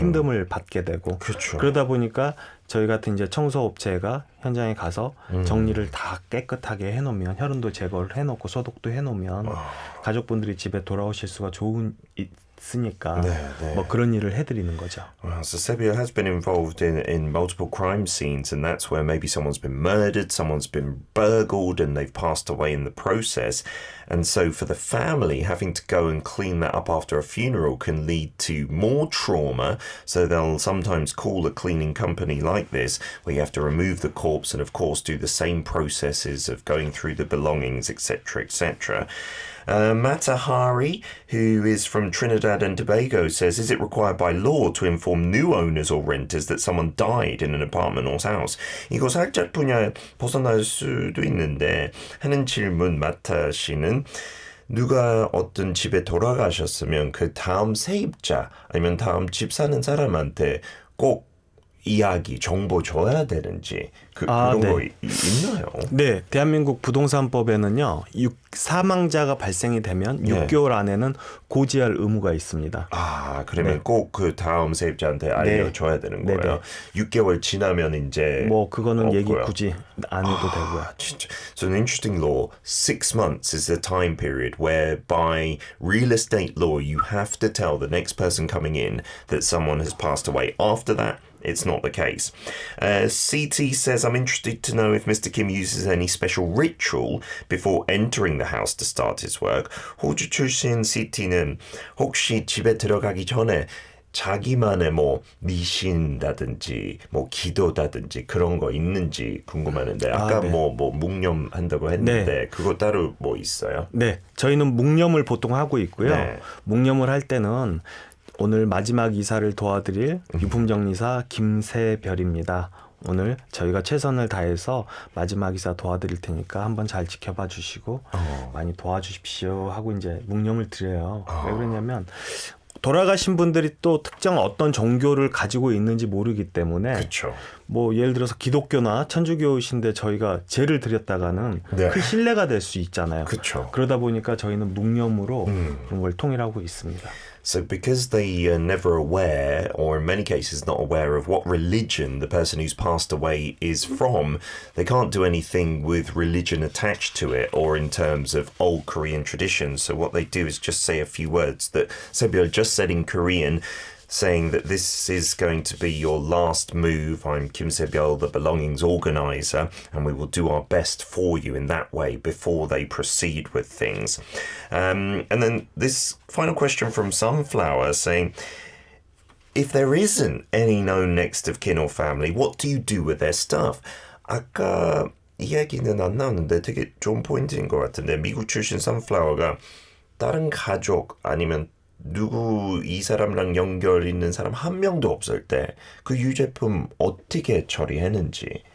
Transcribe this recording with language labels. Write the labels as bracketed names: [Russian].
[Korean] 힘듦을 받게 되고. 그렇죠. 그러다 보니까 저희 같은 이제 청소업체가 현장에 가서 정리를 다 깨끗하게 해놓으면 혈흔도 제거를 해놓고 소독도 해놓으면 가족분들이 집에 돌아오실 수가 있으니까 뭐 그런 일을 해드리는 거죠. [English] So Sebio has been involved in multiple crime scenes, and that's where maybe someone's been murdered, someone's been burgled, and they've passed away in the process. And so for the family, having to go and clean that up after a funeral can lead to more trauma. So they'll sometimes call a cleaning company like like this, where you have to remove the corpse and, of course, do the same processes of going through the belongings, etc., etc. Matahari, who is from Trinidad and Tobago, says, is it required by law to inform new owners or renters that someone died in an apartment or house? [Korean] 이거 살짝 분야 벗어날 수도 있는데 하는 질문 마타 씨는 누가 어떤 집에 돌아가셨으면 그 다음 세입자 아니면 다음 집 사는 사람한테 꼭 이야기, 정보 줘야 되는지 그런 네. 거 있나요? 네, 대한민국 부동산법에는요, 사망자가 발생이 되면 6개월 안에는 고지할 의무가 있습니다. 아, 그러면 꼭 그 다음 세입자한테 알려줘야 되는 거예요. 6개월 지나면 이제 뭐 그거는 없고요. 얘기 굳이 안 해도 되고요. 진짜. [English] So an interesting law, 6 months is the time period where by real estate law you have to tell the next person coming in that someone has passed away. After that, it's not the case. CT says, I'm interested to know if Mr. Kim uses any special ritual before entering the house to start his work. [Korean] 호주 출신 CT는 혹시 집에 들어가기 전에 자기만의 뭐 미신다든지 뭐 기도다든지 그런 거 있는지 궁금하는데 아까 네. 뭐 묵념한다고 했는데 그거 따로 뭐 있어요? 네, 저희는 묵념을 보통 하고 있고요. 네. 묵념을 할 때는 오늘 마지막 이사를 도와드릴 유품정리사 김세별입니다. 오늘 저희가 최선을 다해서 마지막 이사 도와드릴 테니까 한번 잘 지켜봐 주시고 많이 도와주십시오 하고 이제 묵념을 드려요. 왜 그러냐면 돌아가신 분들이 또 특정 어떤 종교를 가지고 있는지 모르기 때문에 그렇죠. 뭐 예를 들어서 기독교나 천주교이신데 저희가 제를 드렸다가는 네. 큰 신뢰가 될 수 있잖아요. 그렇죠. 그러다 보니까 저희는 묵념으로 그런 걸 통일하고 있습니다. [English] So because they are never aware, or in many cases not aware of what religion the person who's passed away is from, they can't do anything with religion attached to it or in terms of old Korean traditions. So what they do is just say a few words that Sebyul just said in Korean, saying that this is going to be your last move. I'm Kim Se-byul, the belongings organizer, and we will do our best for you in that way before they proceed with things. And then this final question from Sunflower saying, if there isn't any known next of kin or family, what do you do with their stuff? [Korean] 아까 이야기는 안 나왔는데 되게 좋은 포인트인 것 같은데 미국 출신 Sunflower가 다른 가족 아니면 누구 이 사람랑 연결 있는 사람 한 명도 없을 때 그 유제품 어떻게 처리했는지.